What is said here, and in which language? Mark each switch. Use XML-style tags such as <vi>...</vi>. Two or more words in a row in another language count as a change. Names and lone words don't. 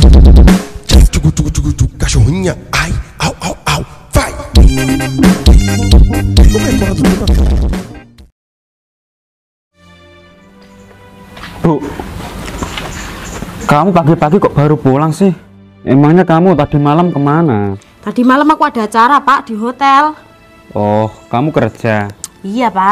<pt>Cachorrinha, ai, au, au, au, vai! Como é que ela dormiu?</pt> <id>Bu, kamu pagi-pagi kok baru pulang sih? Emangnya kamu tadi malam kemana? Tadi malam aku ada acara, Pak, di hotel. Oh, kamu kerja? Iya, Pak.</id>